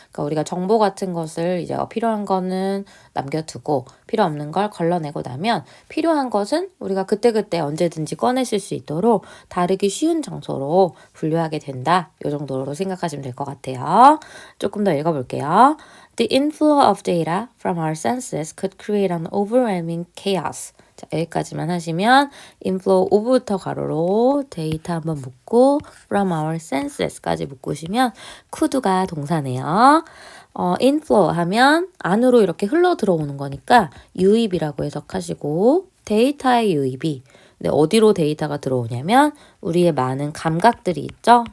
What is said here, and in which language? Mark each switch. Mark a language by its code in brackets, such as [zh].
[ko] 그러니까 우리가 정보 같은 것을 이제 필요한 거는 남겨두고 필요 없는 걸 걸러내고 나면 필요한 것은 우리가 그때그때 언제든지 꺼내실 수 있도록 다루기 쉬운 장소로 분류하게 된다. 이 정도로 생각하시면 될 것 같아요. 조금 더 읽어볼게요. [en] The inflow of data from our senses could create an overwhelming chaos. [ko] 자, 여기까지만 하시면 [en] inflow of [ko] 부터 가로로 데이터 한번 묶고 [en] from our senses [ko] 까지 묶으시면 could가 동사네요. inflow 하면 안으로 이렇게 흘러 들어오는 거니까 유입이라고 해석하시고 데이터의 유입이 근데 어디로 데이터가 들어오냐면 우리의 많은 감각들이 있죠.